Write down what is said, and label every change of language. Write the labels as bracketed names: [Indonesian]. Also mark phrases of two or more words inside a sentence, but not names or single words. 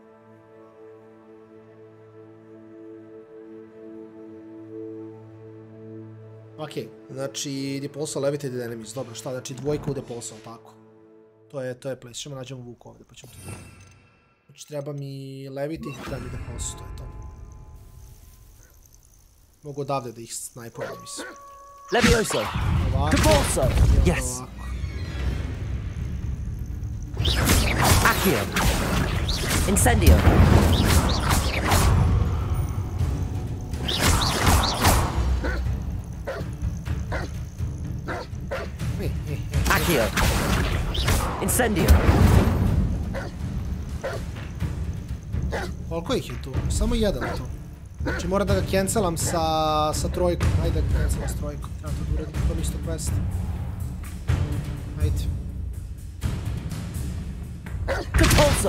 [Serbian] Ok, znači Depulsa Levitated Enemies. Dobro, šta? Znači dvojka u Depulsa, tako. To je place. Ćemo nađemo Vuka ovdje, pa ćemo to vidjeti. Znači treba mi Levitate, treba mi Depulsa, to je to. Mogu odavde da ih snajpujem, mislim. Levioso! Depulsa! Yes! Accio! Incendio! Accio! Incendio! Koliko ih je tu? Samo jedan tu. Znači moram da ga cancelam sa trojkom. Ajde da ga cancelam s trojkom. Treba to da uradim, to isto quest. Ajde. Compulso!